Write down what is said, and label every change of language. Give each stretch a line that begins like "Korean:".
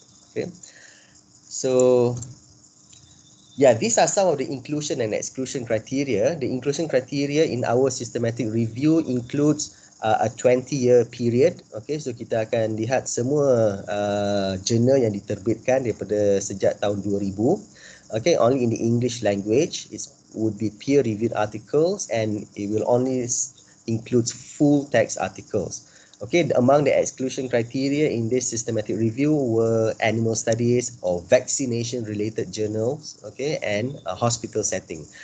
English: Okay, so yeah, these are some of the inclusion and exclusion criteria. The inclusion criteria in our systematic review includes a 20-year period. Okay, so
Malay: kita akan lihat semua jurnal yang diterbitkan daripada sejak tahun 2000.
English: Okay, only in the English language. It would be peer-reviewed articles and it will only include full text articles. Okay, among the exclusion criteria in this systematic review were animal studies or vaccination-related journals, okay, and a hospital setting.